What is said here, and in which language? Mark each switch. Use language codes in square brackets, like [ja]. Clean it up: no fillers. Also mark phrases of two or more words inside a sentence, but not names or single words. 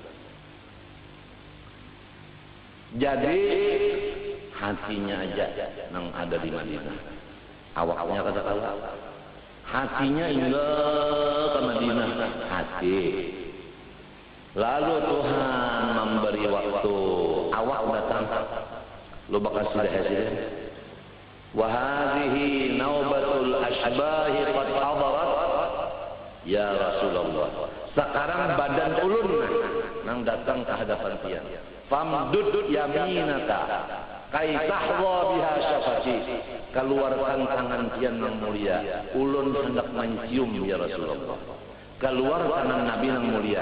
[bjn] Jadi hatinya aja yang ada di Madinah. Awaknya kada kawa. Hatinya hingga ke Madinah hati. Lalu Tuhan memberi waktu awak datang lu bakal sudah hasil [ar] وهذه نوبة الأشباح قد حضرت يا رسول الله [bjn] sekarang badan ulun nang datang ke hadapan tiang famdud [ar] يمينك كي تحظى بها شفتي [bjn] keluarkan tangan tiang yang mulia ulun hendak mencium [ar] يا رسول الله [bjn] keluar tangan Nabi yang mulia